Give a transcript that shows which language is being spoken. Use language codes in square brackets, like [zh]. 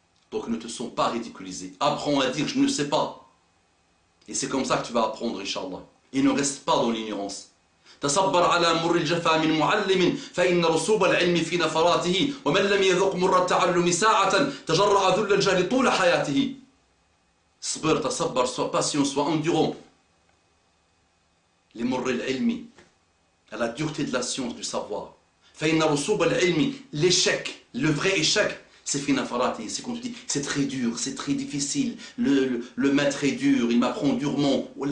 [fr] Donc ne te sens pas ridiculisé. Apprends à dire je ne sais pas. Et c'est comme ça que tu vas apprendre, Inch'Allah. Et ne reste pas dans l'ignorance. [ar] تصبر على مر الجفا من معلم فإن رسوب العلم في نفراته ومن لم يذق مر التعلم ساعة تجرع ذل الجهل طول حياته. صبر تصبر, [fr] sois patient, sois endurant. Les [ar] murr al-ilmi, [fr] à la dureté de la science, du savoir. [ar] فإن رسوب العلم, [fr] l'échec, le vrai échec, c'est [ar] fi nafarati, [fr] c'est quand tu dis c'est très dur, c'est très difficile, le maître est dur, il m'apprend durement.